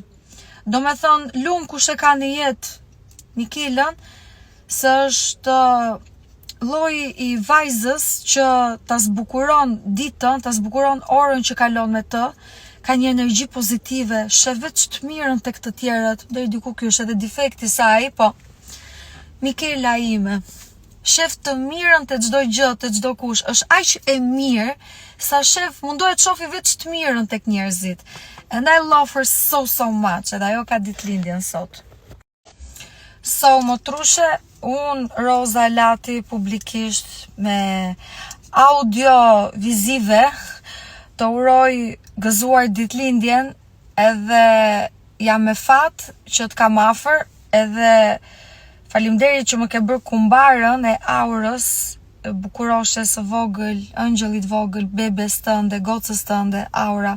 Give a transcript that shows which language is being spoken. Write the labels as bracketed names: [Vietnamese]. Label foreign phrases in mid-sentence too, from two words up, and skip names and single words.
[Albanian] Do me thonë, lumë kush e ka në jetë Mikelën, se është lloji i vajzës që ta zbukuron ditën, ta zbukuron orën që kalon me të, ka një energji pozitive, sheh vetë të mirën tek të tjerët, deri diku ky është edhe defekti i saj, po Mikela ime, shef të mirën të çdo gjë, të çdo kush, është aq e mirë sa shef mundohet shofi vetë të mirën tek njerëzit. [English] And I love her so much, [Albanian] edhe ajo ka ditëlindjen sot. So, motrushe, unë Roza Lati publikisht me audio vizive të uroj gëzuar ditëlindjen, edhe jam me fat që të kam afër, edhe faleminderit që më ke bërë kumbarën e aurës, bukuroshes së vogël, ëngjëllit vogël, bebes tënde, gocës tënde, aura.